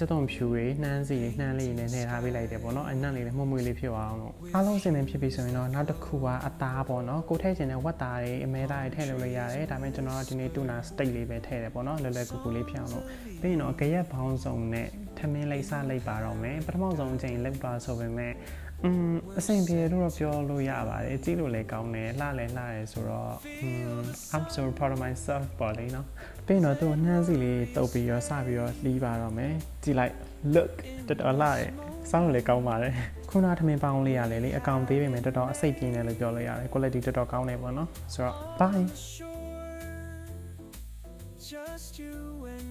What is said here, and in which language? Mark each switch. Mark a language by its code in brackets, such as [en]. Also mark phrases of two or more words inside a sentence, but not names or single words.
[my] က်သွန်ဖြူတွေနှမ်းစီတွေနှမ်းလေးတွေနဲ့ထည့်ထားပေးလိုက်တယ်ပေါ့နော်အနံ့လေးလည်းမှု့မှု့လေးဖြစ်အောင်လို့အားလုံးစင်နေဖြစ်ပြီဆိုရင်တော့နောက်တစ်ခုကအသားပေါ့နော်ကိုထည့်ချင်တဲ့ဝက်သားတွေ အမဲသားတွေထည့်လို့လည်းရတယ်ဒါပေမဲ့ကျွန်တော်ကဒီနေ့တူနာစတိတ်လေးပဲထည့်တယ်ပေါ့နော်လွယ်လွယ်ကူကူလေးဖြစ်အောင်လို့ပြီးရင်တော့ကြရက်ပေါင်းစုံနဲ့ ထမင်းလိပ်စလိုက်ပါတော့မယ်ပထမဆုံးအချိန်လောက်ပါဆိုပေမဲ့အဆင်ပြေလို့တော့ပြောလို့ရပါတယ်ကြည့်လို့လည်းကောင်းတယ်လှလည်းလှတယ်ဆိုတော့ [en] I'm so proud of myself [my] ပေါ့လေနော်ပြီးတော့သူနှမ်းစီလေးတုပ်ပြီးတော့စပြီးတော့လှီးပါတော့မယ်ကြည့်လိုက် look တော်တော်လှတယ်စောင်းလည်းကောင်းပါတယ်ခုနထမင်းပေါင်းလေးရလေအကောင်သေးပေမဲ့တော်တော်အစိတ်ပြင်းတယ်လို့ပြောလို့ရတယ် quality တော်တော်ကောင်းတယ်ပေါ့နော်ဆိုတော့ bye